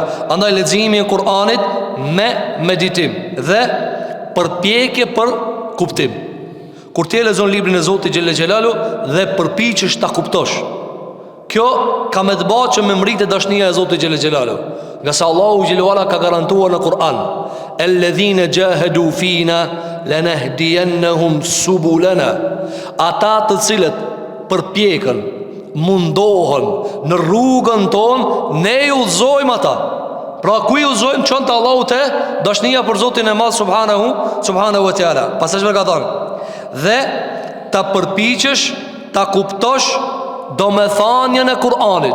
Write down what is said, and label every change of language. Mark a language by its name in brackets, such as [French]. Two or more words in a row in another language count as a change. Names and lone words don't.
[Albanian] Andaj leximi I Kur'anit me meditim dhe përpjekje për kuptim. Kur ti lexon librin e Zotit [Arabic] جل جلاله [Albanian] dhe përpiqesh ta kuptosh, kjo ka me të bëjë që me mritë dashnia e Zotit [Arabic] جل جلاله. [Albanian] Nga sa Allahu [Arabic] جل وعلا [Albanian] ka garantuar në Kur'an, [Arabic] الذين جاهدوا فينا لنهدينهم سبلنا. [Albanian] Ata të cilët përpjekën, mundohen në rrugën tonë, ne I udhëzojmë ata. Pra ku I udhëzojmë çon te Allahu te dashnia për Zotin e Madh [Arabic] سبحانه وتعالى. [Albanian] Pastaj çfarë ka thënë? Dhe ta përpiqesh ta kuptosh domethënien e Kur'anit.